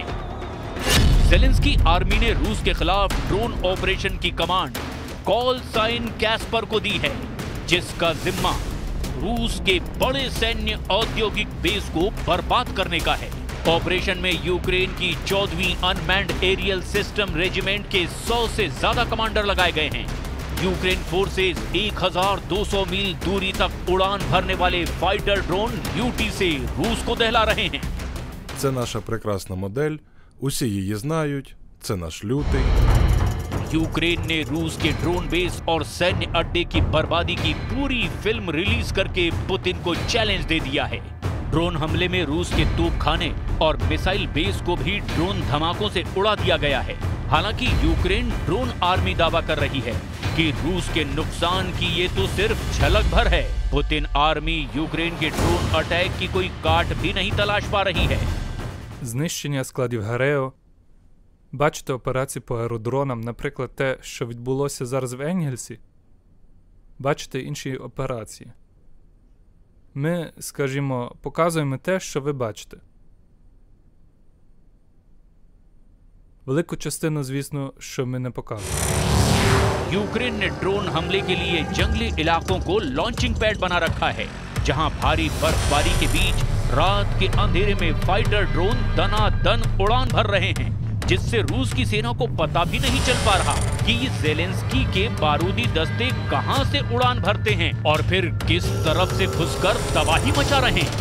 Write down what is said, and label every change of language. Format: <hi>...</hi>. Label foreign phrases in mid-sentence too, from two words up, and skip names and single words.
<hi>जेलेंस्की आर्मी ने रूस के खिलाफ</hi> <en>drone operation</en> <hi>की</hi> <en>command call sign</en> <hi>कैस्पर को दी है, जिसका जिम्मा रूस के बड़े सैन्य औद्योगिक बेस को बर्बाद करने का है। ऑपरेशन में यूक्रेन की 14वीं</hi> <en>unmanned aerial system regiment</en> <hi>के 100 से ज्यादा कमांडर लगाए गए हैं। यूक्रेन फोर्सेस 1200 मील दूरी तक उड़ान भरने वाले</hi> <en>fighter drone</en> <hi>यूटी से रूस को दहला रहे हैं।</hi> <uk>Це наша прекрасна модель, усі її знають, це наш лютий।</uk> <hi>यूक्रेन ने रूस के ड्रोन बेस और सैन्य अड्डे की बर्बादी की पूरी</hi> <en>film release</en> <hi>करके पुतिन को चैलेंज दे दिया है। ड्रोन हमले में रूस के तोपखाने और</hi> <en>missile base</en> <hi>को भी ड्रोन धमाकों से उड़ा दिया गया है। हालांकि यूक्रेन ड्रोन आर्मी दावा कर रही है कि रूस के नुकसान की ये तो सिर्फ झलक भर है। पुतिन आर्मी यूक्रेन के</hi> <en>drone attack</en> <hi>की कोई काट भी नहीं तलाश पा रही है।</hi> <uk>Знищення складів ГРЕО. Бачите операції по аеродронам, наприклад, те, що відбулося зараз в Енгельсі. Бачите інші операції. Ми, скажімо, показуємо те, що ви бачите. Велику частину, звісно, що ми не показуємо.</uk> <hi>यूक्रेन ने ड्रोन हमले के लिए जंगली इलाकों को</hi> <en>launching pad</en> <hi>बना रखा है, जहां भारी बर्फबारी के बीच रात के अंधेरे में</hi> <en>fighter drone</en> <hi>दनादन उड़ान भर रहे हैं, जिससे रूस की सेना को पता भी नहीं चल पा रहा कि ये जेलेंस्की के बारूदी दस्ते कहां से उड़ान भरते हैं और फिर किस तरफ से घुसकर तबाही मचा रहे हैं।</hi>